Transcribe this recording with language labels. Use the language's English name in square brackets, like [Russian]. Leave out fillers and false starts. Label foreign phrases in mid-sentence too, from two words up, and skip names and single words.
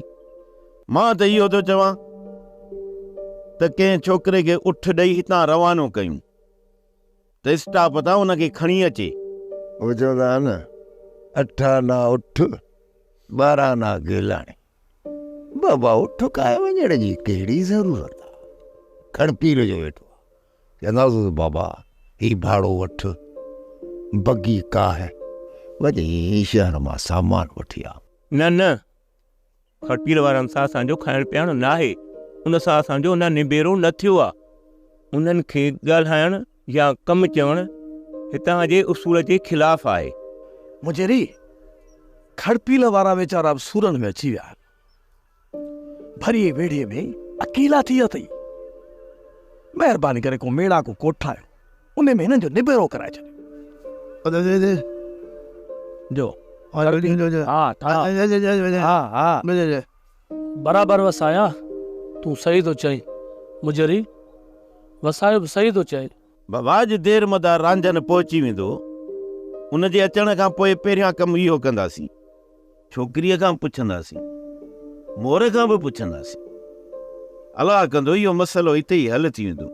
[Sindhi] मां त इहो थो चवां त कंहिं छोकिरे खे उठ ॾेई हितां रवानो कयूं त स्टॉप तां हुनखे खणी अचे। उहो चवंदा आहिनि न 8 आना उठ 12 आना गेलाणी। बाबा उठ काए वञण जी कहिड़ी ज़रूरत आहे? खड़पीर जो वेठो आहे, चवंदासीं बाबा ही भाड़ो वठ, [Hindi] बगी का है, [Sindhi] वञी शहर मां सामान वठी आ। न न, खड़पीर वारनि सां असांजो खाइण पीअण न आहे, उन सां असांजो न निबेरो न थियो आहे। उन्हनि खे ॻाल्हाइण या कमु चवण हितां जे उसूल जे ख़िलाफ़ आहे। मुंहिंजे खड़पील वारा वीचारा सूरन में अची विया, भरी वेड़े में अकेला थी विया अथई। महिरबानी करे को मेड़ा को कोठ ठाहियो, उन में हिननि जो निबेरो कराए छॾियो। जो हाँ बराबर वसाया, तू सही तो चई मुजरी, वसायो सही तो चई। बाबा अॼु देर मदार रांझनि पहुची वेंदो, उन जे अचण खां पोइ पहिरियां कमु इहो कंदासीं, छोकिरीअ खां पुछंदासीं, मोर खां बि पुछंदासीं। अलाह कंदो इहो मसइलो हिते ई हल थी वेंदो।